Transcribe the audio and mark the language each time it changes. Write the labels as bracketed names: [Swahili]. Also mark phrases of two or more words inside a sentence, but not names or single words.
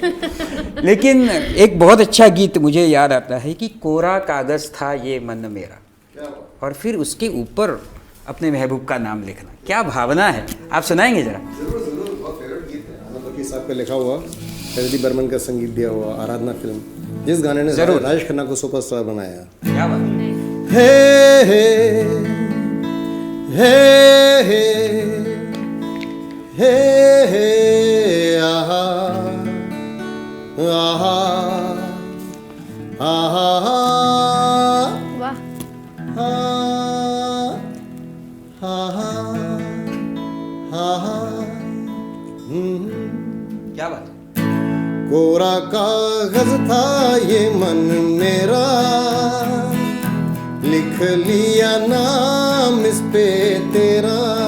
[Hindi] लेकिन एक बहुत अच्छा गीत मुझे याद आता है कि कोरा कागज़ था ये मन मेरा, और फिर उसके ऊपर अपने महबूब का नाम लिखना. क्या भावना है, आप सुनाएंगे ज़रा. जरूर जरूर, बहुत फेवरेट गीत है. आनंद फकीर साहब का लिखा हुआ, शरदी बर्मन का संगीत दिया हुआ, आराधना फिल्म, जिस गाने ने जरूर राजेश खन्ना को सुपरस्टार बनाया. क्या बात. हे हे हे हे हे हे आहा आहा आहा वाह. क्या बात. कोरा कागज था ये मन मेरा, लिख लिया नाम इस पे तेरा.